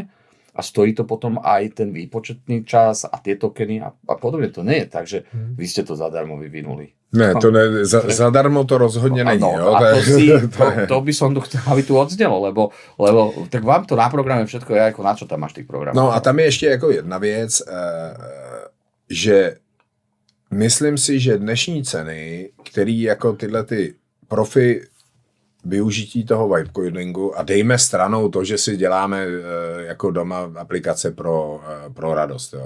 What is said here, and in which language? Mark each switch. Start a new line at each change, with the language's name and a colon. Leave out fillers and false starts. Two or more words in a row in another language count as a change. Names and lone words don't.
Slovak: A stojí to potom aj ten výpočetný čas a tie tokeny a podobne. To nie je tak, že vy ste to zadarmo vyvinuli.
Czech: Ne, to ne, zadarmo to rozhodne není.
Slovak: No, a to by som chcel, aby tu odznelo, lebo tak vám to na programe všetko je, ako na čo tam máš tých programov.
Czech: No a tam je ještě jako jedna věc, že myslím si, že dnešní ceny, který jako tyhle ty profi využití toho vibecoingu a dejme stranou to, že si děláme jako doma aplikace pro radost, jo.